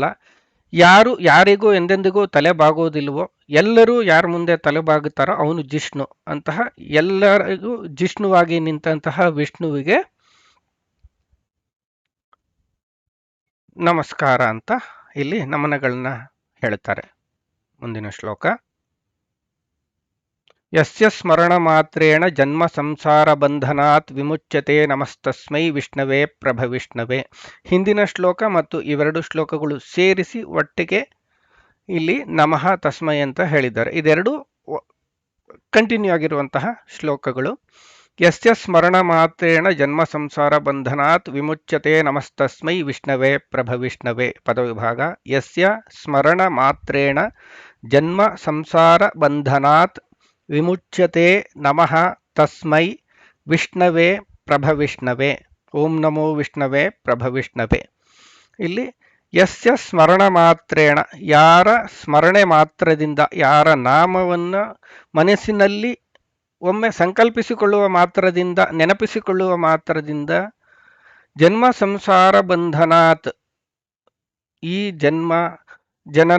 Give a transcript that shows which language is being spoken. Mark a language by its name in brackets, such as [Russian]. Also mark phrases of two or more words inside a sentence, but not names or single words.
[Kannada] ಯಾರಿಗೂ ಎಂದೆಂದಿಗೂ ತಲೆ ಬಾಗೋದಿಲ್ವೋ, ಎಲ್ಲರೂ ಯಾರ ಮುಂದೆ ತಲೆ ಬಾಗುತ್ತಾರೋ ಅವನು ಜಿಷ್ಣು. ಅಂತಹ ಎಲ್ಲರಿಗೂ ಜಿಷ್ಣುವಾಗಿ ನಿಂತಹ ವಿಷ್ಣುವಿಗೆ ನಮಸ್ಕಾರ ಅಂತ ಇಲ್ಲಿ ನಮನಗಳನ್ನ ಹೇಳ್ತಾರೆ. ಮುಂದಿನ ಶ್ಲೋಕ [Sanskrit] ಯಸ್ಯ ಸ್ಮರಣ ಮಾತ್ರೇಣ ಜನ್ಮ ಸಂಸಾರ ಬಂಧನಾತ್ ವಿಮುಚ್ಯತೆ ನಮಸ್ತಸ್ಮೈ ವಿಷ್ಣವೇ ಪ್ರಭವಿಷ್ಣವೇ. [Kannada] ಹಿಂದಿನ ಶ್ಲೋಕ ಮತ್ತು ಇವೆರಡು ಶ್ಲೋಕಗಳು ಸೇರಿಸಿ ಒಟ್ಟಿಗೆ ಇಲ್ಲಿ [Sanskrit] ನಮಃ ತಸ್ಮೈ [Kannada] ಅಂತ ಹೇಳಿದ್ದಾರೆ. ಇದೆರಡು ಕಂಟಿನ್ಯೂ ಆಗಿರುವಂತಹ ಶ್ಲೋಕಗಳು. [Sanskrit] ಯಸ್ಯ ಸ್ಮರಣ ಮಾತ್ರೇಣ ಜನ್ಮ ಸಂಸಾರ ಬಂಧನಾತ್ ವಿಮುಚ್ಯತೆ ನಮಸ್ತಸ್ಮೈ ವಿಷ್ಣವೇ ಪ್ರಭವಿಷ್ಣವೇ. ಪದವಿಭಾಗ ಯಸ್ಯ ಸ್ಮರಣ ಮಾತ್ರೇಣ ಜನ್ಮ ಸಂಸಾರ ಬಂಧನಾತ್ ವಿಮುಚ್ಯತೆ ನಮಃ ತಸ್ಮೈ ವಿಷ್ಣವೇ ಪ್ರಭವಿಷ್ಣವೇ. ಓಂ ನಮೋ ವಿಷ್ಣವೇ ಪ್ರಭವಿಷ್ಣವೇ. ಇಲ್ಲಿ ಯಸ್ಯ ಸ್ಮರಣ ಮಾತ್ರೇಣ, [Kannada] ಯಾರ ಸ್ಮರಣೆ ಮಾತ್ರದಿಂದ, ಯಾರ ನಾಮವನ್ನು ಮನಸ್ಸಿನಲ್ಲಿ ಒಮ್ಮೆ ಸಂಕಲ್ಪಿಸಿಕೊಳ್ಳುವ ಮಾತ್ರದಿಂದ, ನೆನಪಿಸಿಕೊಳ್ಳುವ ಮಾತ್ರದಿಂದ, [Sanskrit] ಜನ್ಮ ಸಂಸಾರ ಬಂಧನಾತ್, [Kannada] ಈ ಜನ್ಮ, ಜನನ